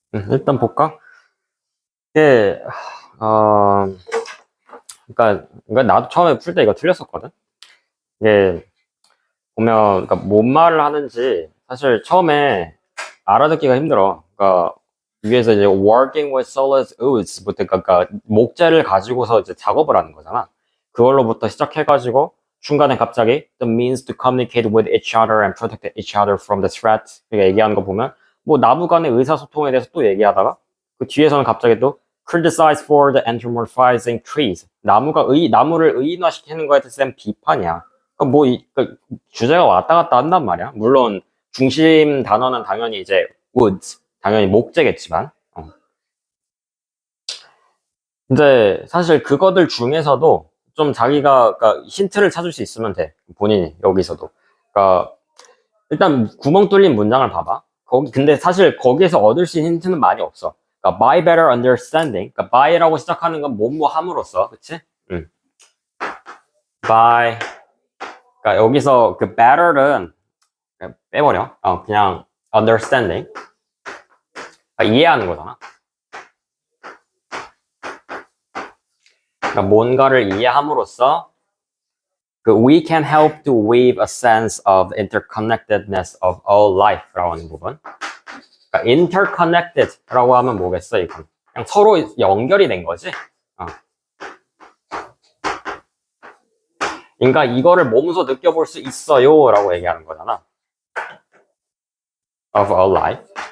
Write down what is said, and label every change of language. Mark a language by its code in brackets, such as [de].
[ko] 일단 볼까? 이게, 어, 그러니까 나도 처음에 풀 때 이거 틀렸었거든? 이게, 보면, 그러니까 뭔 말을 하는지, 사실 처음에 알아듣기가 힘들어. 그러니까, 위에서 이제 [en] working with solid woods [ko] 부터, 그러니까 목재를 가지고서 이제 작업을 하는 거잖아. 그걸로부터 시작해가지고, 중간에 갑자기 [en] the means to communicate with each other and protect each other from the threat. [ko] 그러니까 얘기하는 거 보면, 뭐 나무 간의 의사소통에 대해서 또 얘기하다가, 그 뒤에서는 갑자기 또 [en] criticize for the anthropomorphizing trees. [ko] 나무를 의인화시키는 거에 대한 비판이야. 그러니까 그러니까 주제가 왔다 갔다 한단 말이야. 물론 중심 단어는 당연히 이제 woods, 당연히 목재겠지만. 근데 사실 그거들 중에서도 좀 자기가 그러니까 힌트를 찾을 수 있으면 돼. 본인이 여기서도. 그러니까 일단 구멍 뚫린 문장을 봐봐. 근데 사실 거기에서 얻을 수 있는 힌트는 많이 없어. [en] 그러니까 by better understanding. [ko] 그러니까 by라고 시작하는 건 뭐뭐 함으로써, 그치? 응. by. 그러니까 여기서 그 better는 그냥 빼버려. 그냥 understanding. 그러니까 이해하는 거잖아. 그러니까 뭔가를 이해함으로써 그 [en] we can help to weave a sense of interconnectedness of all life [ko] 라고 하는 부분. 그러니까 interconnected라고 하면 뭐겠어 이건? 그냥 서로 연결이 된 거지. 그러니까 이거를 몸소 느껴볼 수 있어요라고 얘기하는 거잖아. [en] Of all life.